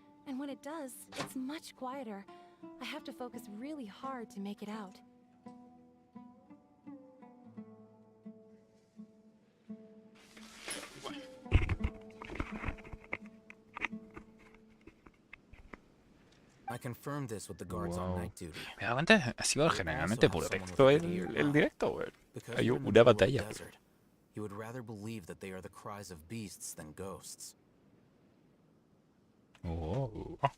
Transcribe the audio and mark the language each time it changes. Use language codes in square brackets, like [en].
[en] And when it does, it's much quieter. I have to focus really hard to make it out. I confirmed this with the guards on night duty. [es] Me da cuenta, ha sido generalmente puro texto el directo, güey. Hay una batalla. [en] You would rather believe that they are the cries of beasts than ghosts. Oh.